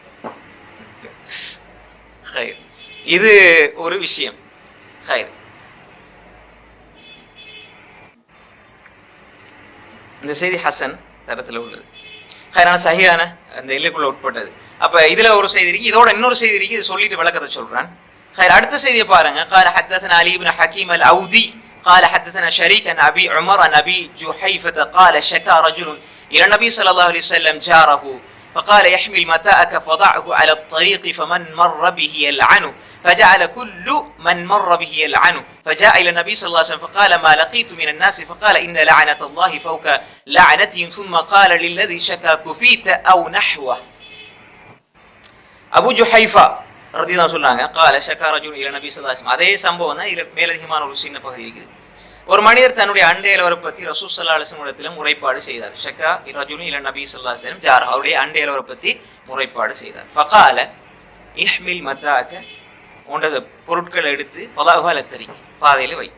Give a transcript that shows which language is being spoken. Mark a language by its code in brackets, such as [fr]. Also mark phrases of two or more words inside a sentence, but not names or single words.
[ta] இது ஒரு விஷயம். இந்த செய்தி ஹசன் தரத்துல உள்ளது, சஹீஹான அந்த எல்லைக்குள்ள உட்பட்டது. அப்ப இதுல ஒரு செய்தி இருக்கு, இதோட இன்னொரு செய்தி இருக்கு, இது சொல்லிட்டு விளக்கத்தை சொல்றேன். அடுத்த செய்தியை பாருங்க. [ar] قال حدثنا علي بن حكيم الأودي قال حدثنا شريك عن أبي عمر عن أبي جحيفة قال شكا رجل إلى النبي صلى الله عليه وسلم جاره فقال يحمل متاعك فضعه على الطريق فمن مر به يلعنه فجعل كل من مر به يلعنه فجاء إلى النبي صلى الله عليه وسلم فقال ما لقيت من الناس فقال إن لعنة الله فوق لعنتهم ثم قال للذي شكا كفيت أو نحوه. [ta] أبو جحيفة ரதியல்லாஹு சொல்றாங்க, [ar] قال شكا رجل إلى النبي صلى الله عليه وسلم, [ta] அதே சம்பவம் தான், இதுல மேலதிகமான ஒரு சின்ன பகுதி இருக்குது. ஒரு மனிதர் தன்னுடைய அண்டையலவரை பத்தி ரசூல் [ar] صلى الله عليه وسلم [ta] இடத்துல முறைப்பாடு செய்தார். [ar] شكا رجل إلى النبي صلى الله عليه وسلم جار, [ta] அவருடைய அண்டையலவரை பத்தி முறைப்பாடு செய்தார். [ar] فقال احمل متاعك, [ta] உன்னுடைய பொருட்களை எடுத்து [ar] فضعه على الطريق, [ta] பாதையில வை.